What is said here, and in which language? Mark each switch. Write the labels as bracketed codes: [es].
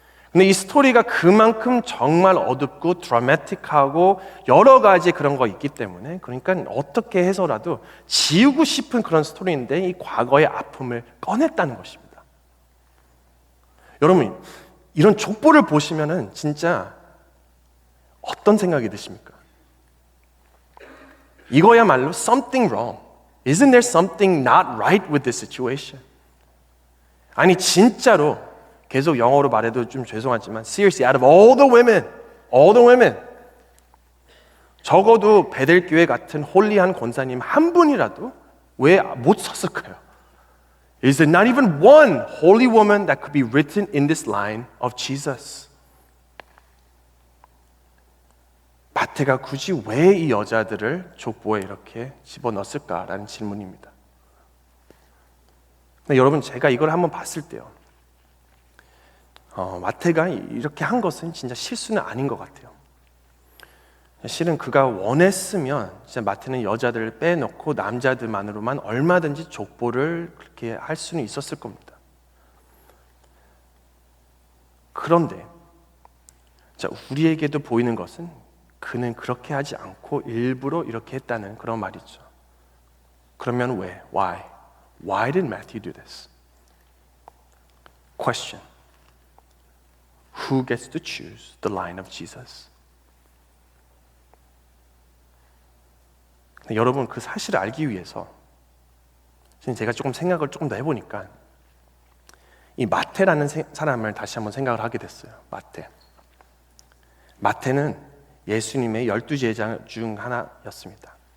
[ko] 근데 이 스토리가 그만큼 정말 어둡고 드라마틱하고 여러 가지 그런 거 있기 때문에, 그러니까 어떻게 해서라도 지우고 싶은 그런 스토리인데 이 과거의 아픔을 꺼냈다는 것입니다. 여러분, 이런 족보를 보시면은 진짜 어떤 생각이 드십니까? [en] 이거야말로 something wrong. Isn't there something not right with this situation? [ko] 아니 진짜로 계속 영어로 말해도 좀 죄송하지만 seriously, out of all the women, 적어도 베델교회 같은 홀리한 권사님 한 분이라도 왜 못 썼을까요? [en] Is there not even one holy woman that could be written in this line of Jesus? [ko] 마태가 굳이 왜 이 여자들을 족보에 이렇게 집어넣었을까라는 질문입니다. 근데 여러분, 제가 이걸 한번 봤을 때요, 마태가 이렇게 한 것은 진짜 실수는 아닌 것 같아요. 실은 그가 원했으면 진짜 마태는 여자들을 빼놓고 남자들만으로만 얼마든지 족보를 그렇게 할 수는 있었을 겁니다. 그런데 자, 우리에게도 보이는 것은 그는 그렇게 하지 않고 일부러 이렇게 했다는 그런 말이죠. [en] 그러면 왜? Why? Why did Matthew do this? Question. Who gets to choose the line of Jesus? [ko] 여러분, 그 사실을 알기 위해서 제가 조금 생각을 조금 더 해보니까 이 마태라는 사람을 다시 한번 생각을 하게 됐어요. 마태는 예수님의 12제자 중 하나였습니다.